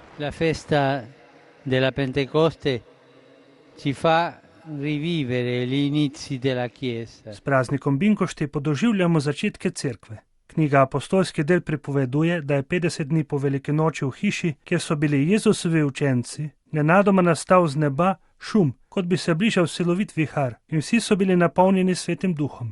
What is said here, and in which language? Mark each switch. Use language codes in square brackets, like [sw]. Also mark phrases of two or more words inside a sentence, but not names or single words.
[it] La festa della Pentecoste ci fa rivivere gli inizi della Chiesa. [sl] S praznikom Binkošti podoživljamo začetke cerkve. Knjiga Apostolski del pripoveduje, da je 50 dni po veliki noči v hiši, kjer so bili Jezusovi učenci, nenadoma nastal z neba šum, kot bi se bližal silovit vihar, in vsi so bili napolnjeni Svetim Duhom.